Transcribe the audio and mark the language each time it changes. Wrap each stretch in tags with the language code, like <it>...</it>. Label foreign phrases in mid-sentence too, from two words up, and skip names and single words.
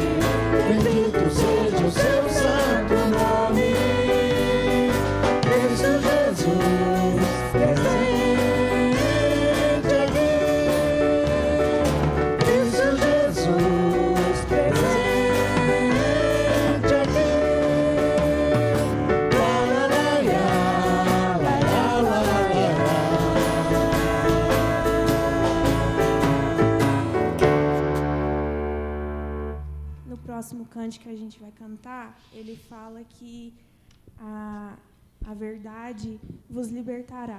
<pt>Bendito seja o seu santo nome, Cristo Jesus, presente aqui. Cristo Jesus, presente aqui. La la la ya, la la la la la. No próximo cântico que a gente vai cantar, ele fala que a verdade vos libertará.</pt>